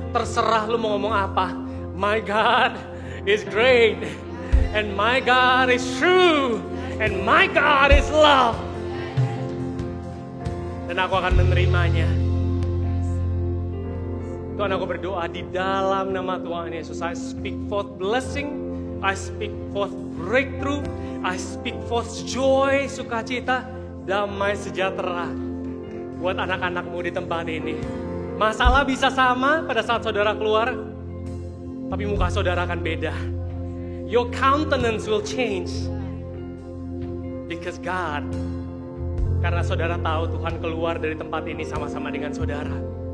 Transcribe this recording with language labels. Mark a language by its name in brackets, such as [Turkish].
[Indonesian] Terserah lu mau ngomong apa. [English] My God is great. And my God is true. And my God is love. [Indonesian] Dan aku akan menerimanya. Tuhan, aku berdoa di dalam nama Tuhan Yesus. [English] I speak forth blessing. I speak forth breakthrough. I speak forth joy, [Indonesian] sukacita, damai sejahtera. Buat anak-anakmu di tempat ini. Masalah bisa sama pada saat saudara keluar. Tapi muka saudara akan beda. [English] Your countenance will change. Because God, [Indonesian] karena saudara tahu Tuhan keluar dari tempat ini sama-sama dengan saudara.